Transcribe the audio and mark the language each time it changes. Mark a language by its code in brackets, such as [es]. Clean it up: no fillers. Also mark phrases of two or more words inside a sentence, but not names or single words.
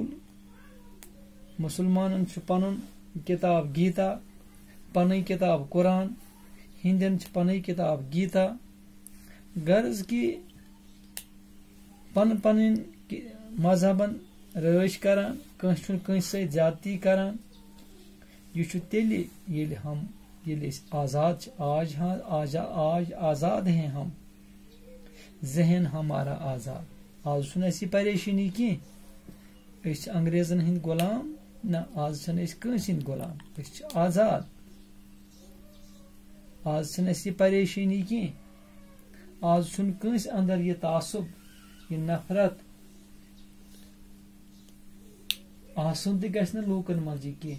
[ks] مُسلمانن چھُ پنُن کِتاب گیٖتا، پنٕنۍ کِتاب قرآن، ہیٚندٮ۪ن چھِ پنٕنۍ کِتاب گیٖتا. غرض کہِ پن پنٕنۍ مذہبن رٲچھ کران، کٲنٛسہِ چھُنہٕ کٲنٛسہِ سۭتۍ زیادتی کران. یہِ چھُ تیٚلہِ ییٚلہِ أسۍ آزاد چھِ. [ur] آج آزاد ہیں ہم، ذہن ہمارا آزاد. [ks] آز چھُنہٕ اَسہِ یہِ پریشٲنی کینٛہہ أسۍ چھِ انگریزن ہٕنٛدۍ غلام. نہ، آز چھِنہٕ أسۍ کٲنٛسہِ ہٕنٛدۍ غلام، أسۍ چھِ آزاد. آز چھِنہٕ اَسہِ یہِ پریشٲنی کینٛہہ. آز چھُنہٕ کٲنٛسہِ انٛدر یہِ تعصب، یہِ نفرت آسُن تہِ گژھِ نہٕ لوٗکن منٛز یہِ کینٛہہ.